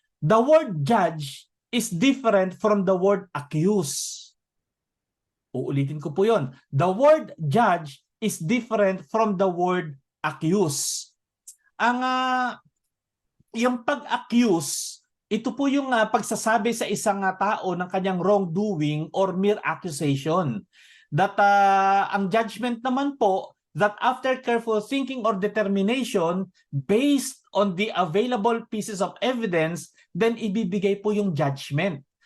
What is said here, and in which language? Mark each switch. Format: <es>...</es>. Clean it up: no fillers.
<en>The word judge is different from the word accuse.</en> <tl>Uulitin ko po yon.</tl> <en>The word judge is different from the word accuse.</en> <tl>Yung pag-accuse, ito po yung pagsasabi sa isang tao ng kanyang</tl> <en>wrongdoing or mere accusation. That</en> <tl>ang judgment naman po,</tl> <en>that after careful thinking or determination based on the available pieces of evidence, then</en> <tl>ibibigay po yung judgment.</tl>